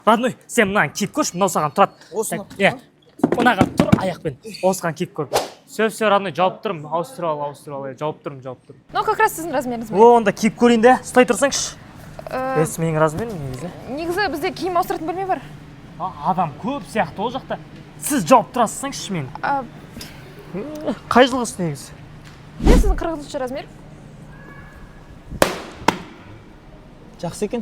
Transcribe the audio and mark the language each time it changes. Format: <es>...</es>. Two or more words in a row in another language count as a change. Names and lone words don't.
<kk>Родной, сен мынаны киіп көрші, мынау саған тұрады. Осыны. Мынаға тұр, аяқпен. Осыған киіп көр.</kk> <ru>Все, родной,</ru> <kk>жауып тұрмын. Ауыстырып ал. Жауып тұрмын.</kk> <ru>Ну, как раз</ru> <kk>сіздің размеріңіз. Онда киіп көрейін де, ұстай тұрсаңшы. Бес менің размерім негізі. Негізі бізде киім ауыстыратын бөлме бар. Адам көп сияқты ол жақта. Сіз жауып тұрасызсаңшы мен. Қай жылғысы негізі? Не сіздің 40-шы размер? Жақсы екен.</kk>